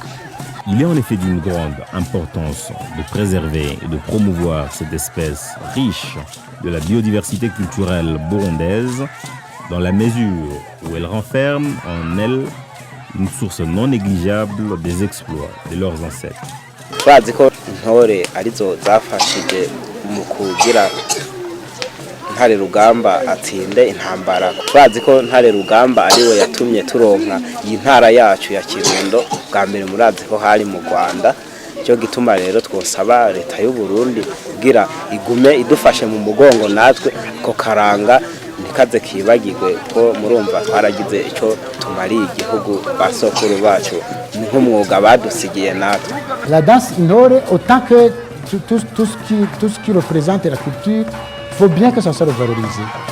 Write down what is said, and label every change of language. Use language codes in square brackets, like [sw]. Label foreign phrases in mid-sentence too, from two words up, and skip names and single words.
[fr] Il est en effet d'une grande importance de préserver et de promouvoir cette espèce riche de la biodiversité culturelle burundaise dans la mesure où elle renferme en elle une source non négligeable des exploits de leurs ancêtres. [rn] Twazi ko intore arizo zafashije mu kugira Ntare Rugamba atsinde intambara. Twazi ko Ntare Rugamba ariwe yatumye turonka iyi ntara yacu ya Kirundo bwa mbere murazi ko hari mu Rwanda. Cyo gituma rero twosaba leta y'u Burundi kugira igume idufashe mu mugongo natwe ko karanga nikaze kibagirwe ko murumva twaragize icyo tumariye igihugu basokuru bacu nk'umwuga badusigiye natwe. [fr] La danse Inhore, autant que tout ce qui représente la culture, il faut bien que ça soit valorisé.